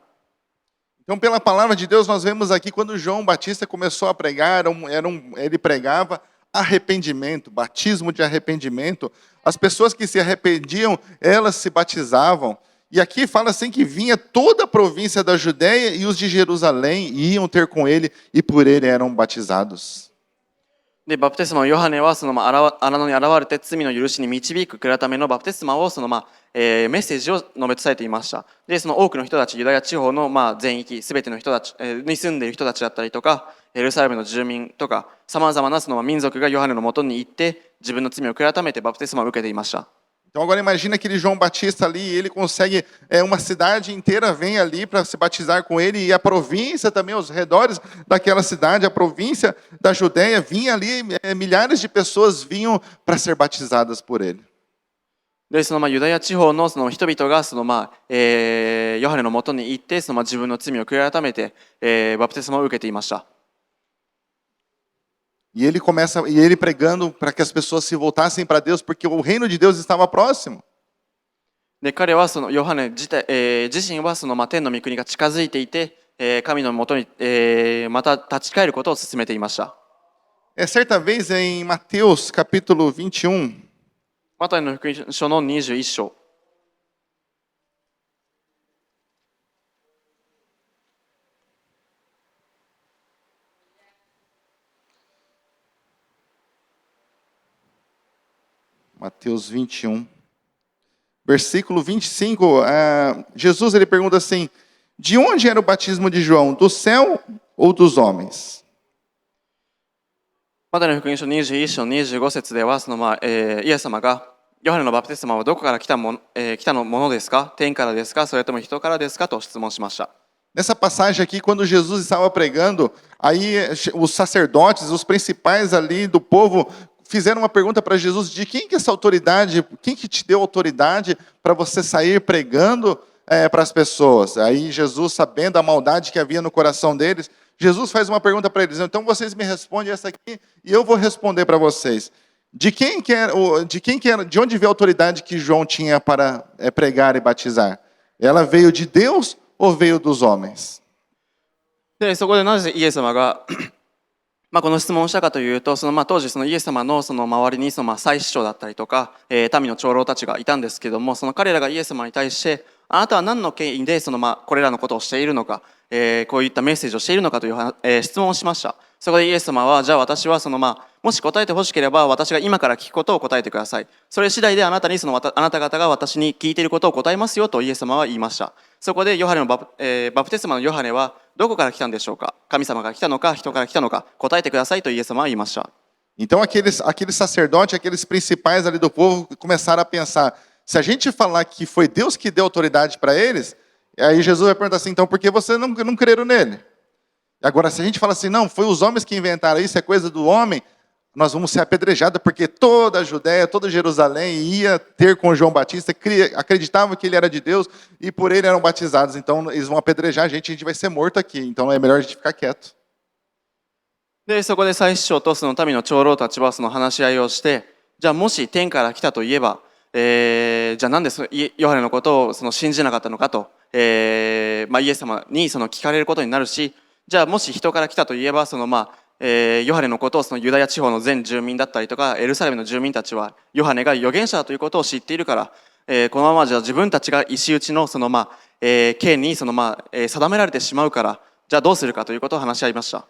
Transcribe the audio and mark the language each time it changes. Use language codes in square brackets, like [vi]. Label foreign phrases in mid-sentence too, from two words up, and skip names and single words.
[pt] Então, pela palavra de Deus, nós vemos aqui quando João Batista começou a pregar, ele pregava arrependimento, batismo de arrependimento. As pessoas que se arrependiam, elas se batizavam. E aqui fala assim que vinha toda a província da Judéia e os de Jerusalém iam ter com ele, e por ele eram batizados. [ja] で、バプテスマのヨハネはその荒野に現れて罪の許しに導く悔い改めのバプテスマをそのメッセージを述べ伝えていました。で、その多くの人たち、ユダヤ地方の全域、すべての人たちに住んでいる人たちだったりとか、エルサレムの住民とか、さまざまなその民族がヨハネのもとに行って自分の罪を悔い改めてバプテスマを受けていました。 [pt] Então agora imagina aquele João Batista ali, ele consegue, uma cidade inteira vem ali para se batizar com ele, e a província também, os redores daquela cidade, a província da Judéia, vinha ali, milhares de pessoas vinham para ser batizadas por ele. [ja] で、そのユダヤ地方のその人々がそのヨハネのもとに行ってその自分の罪を悔い改めて、バプテスマを受けていました。 [pt] E ele pregando para que as pessoas se voltassem para Deus, porque o reino de Deus estava próximo. [ja] で彼はそのヨハネ自身はその天の御国が近づいていて、神のもとに、また立ち返ることを進めていました。 [pt] Certa vez em Mateus capítulo 21, [ja] マタイの福音書の21章。 [pt] Mateus 21, versículo 25, Jesus ele pergunta assim, de onde era o batismo de João? Do céu ou dos homens? [ja] マタイの福音書21章25節ではその、イエス様がヨハネのバプテスマはどこから来たものですか？天からですか？それとも人からですか？と質問しました。 [pt] Nessa passagem aqui, quando Jesus estava pregando, aí os sacerdotes, os principais ali do povo, fizeram uma pergunta para Jesus, de quem que é essa autoridade, quem que te deu autoridade para você sair pregando para as pessoas? Aí Jesus, sabendo a maldade que havia no coração deles, Jesus faz uma pergunta para eles, então vocês me respondem essa aqui e eu vou responder para vocês. De onde veio a autoridade que João tinha para pregar e batizar? Ela veio de Deus ou veio dos homens? [ja] でそこでなぜイエス様がこの質問をしたかというと、当時イエス様の周りに祭司長だったりとか、民の長老たちがいたんですけども、彼らがイエス様に対して、あなたは何の権威でこれらのことをしているのか、こういったメッセージをしているのかという、質問をしました。そこでイエス様は、じゃあ私はもし答えてほしければ私が今から聞くことを答えてください。それ次第であなた方が私に聞いていることを答えますよとイエス様は言いました。そこでヨハネのバプテスマのヨハネはどこから来たんでしょうか？神様から来たのか人から来たのか答えてくださいとイエス様は言いました。 [pt] Então aqueles sacerdotes, aqueles principais ali do povo começaram a pensar, se a gente falar que foi Deus que deu autoridade para eles, aí Jesus vai perguntar assim, então por que vocês não creram nele? Agora se a gente fala assim, não, foi os homens que inventaram isso, é coisa do homem, nós vamos ser apedrejados, porque toda a Judéia, toda Jerusalém ia ter com João Batista, acreditavam que ele era de Deus e por ele eram batizados, então eles vão apedrejar a gente vai ser morto aqui, então é melhor a gente ficar quieto. [ja] でそこで祭司長と民の長老たちは話し合いをして、じゃあもし天から来たといえば、じゃあなんでヨハネのことを信じなかったのかと、イエス様に聞かれることになるし、じゃあもし人から来たといえばヨハネのことをユダヤ地方の全住民だったりとかエルサレムの住民たちはヨハネが預言者だということを知っているから、このままじゃ自分たちが石打ちの刑に定められてしまうから、じゃあどうするかということを話し合いました。